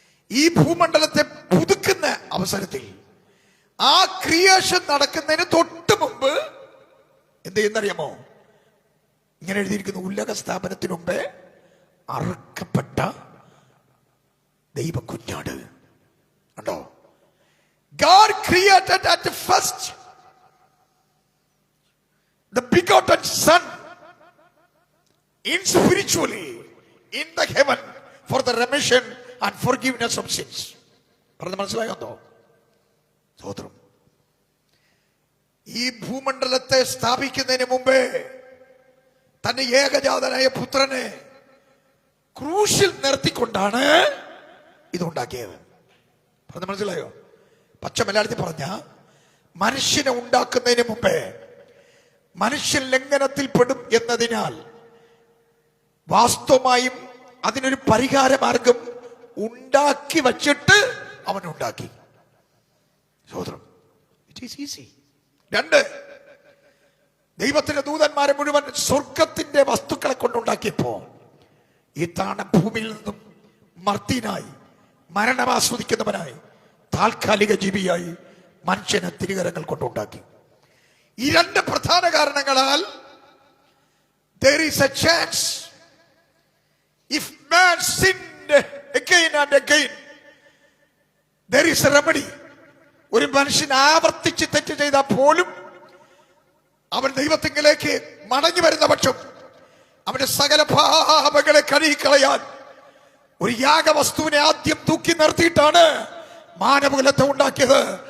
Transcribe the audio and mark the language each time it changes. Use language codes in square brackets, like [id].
[ml] ഈ ഭൂമണ്ഡലത്തെ പുതുക്കുന്ന അവസരത്തിൽ ആ ക്രിയേഷൻ നടക്കുന്നതിന് തൊട്ട് മുമ്പ് എന്ത് ചെയ്യുന്നറിയാമോ? ഇങ്ങനെ എഴുതിയിരിക്കുന്നു, ഉലക സ്ഥാപനത്തിനു മുമ്പേ അറുക്കപ്പെട്ട ദൈവ കുഞ്ഞാട്. കണ്ടോ? [en] God created at first the begotten Son in spiritually in the heaven for the remission and forgiveness of sins. [ml] പറഞ്ഞ മനസ്സിലായോ? സ്തോത്രം. ഈ ഭൂമണ്ഡലത്തെ സ്ഥാപിക്കുന്നതിന് മുമ്പേ തന്റെ ഏകജാതനായ പുത്രനെ ക്രൂശിൽ നിർത്തിക്കൊണ്ടാണ് ഇതുണ്ടാക്കിയത്. പറഞ്ഞ മനസ്സിലായോ? പച്ച മലയാളത്തിൽ പറഞ്ഞ മനുഷ്യനെ ഉണ്ടാക്കുന്നതിന് മുമ്പേ മനുഷ്യൻ ലംഘനത്തിൽ പെടും എന്നതിനാൽ വാസ്തവമായും അതിനൊരു പരിഹാര മാർഗം ഉണ്ടാക്കി വച്ചിട്ട് അവനുണ്ടാക്കി. സഹോദരം, [en] It is easy. [ml] 2, ദൈവത്തിന്റെ ദൂതന്മാരെ മുഴുവൻ സ്വർഗത്തിന്റെ വസ്തുക്കളെ കൊണ്ടുണ്ടാക്കിയപ്പോ ഈ താണ ഭൂമിയിൽ നിന്നും മർത്യനായി മരണം ആസ്വദിക്കുന്നവനായി താൽക്കാലിക ജീവിയായി മനുഷ്യനെ തിരുകരങ്ങൾ കൊണ്ടുണ്ടാക്കി. ഈ 2 പ്രധാന കാരണങ്ങളാൽ [en] there is a chance if man sinned again and again there is a remedy. [ml] ഒരു മനുഷ്യൻ ആവർത്തിച്ച് തെറ്റ് ചെയ്താൽ പോലും അവൻ ദൈവത്തിങ്കിലേക്ക് മടങ്ങി വരുന്ന പക്ഷം അവന്റെ സകല പാപങ്ങളെ കഴുകിക്കളയാൻ ഒരു യാഗവസ്തുവിനെ ആദ്യം തൂക്കി നിർത്തിയിട്ടാണ് മാനവകുലത്തെ ഉണ്ടാക്കിയത്.